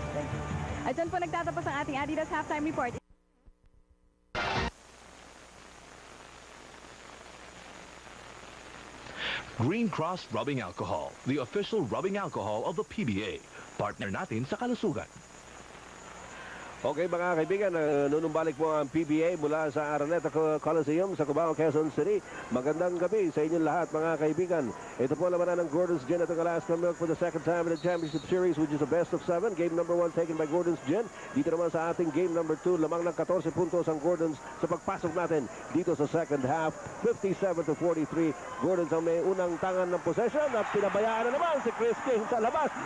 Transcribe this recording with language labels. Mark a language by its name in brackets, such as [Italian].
[English] Thank you. [Filipino] At dyan po nagtatapos ang ating Adidas Halftime Report. [English] Green Cross Rubbing Alcohol, the official rubbing alcohol of the PBA. [Filipino] Partner natin sa kalusugan. Okay mga kaibigan, nunumbalik po ang PBA mula sa Araneta Coliseum sa Cubao, Quezon City. Magandang gabi sa inyong lahat mga kaibigan. Ito po labanan ng Gordon's Gin at ang Alaska Milk [English] for the second time in the championship series, which is a best of 7. Game number 1 taken by Gordon's Gin. [Filipino] Dito naman sa ating game number 2, lamang ng 14 puntos ang Gordon's sa pagpasok natin dito sa second half. 57-43. Gordon's ang may unang tangan ng possession at pinabayaan na naman si Chris King sa labas.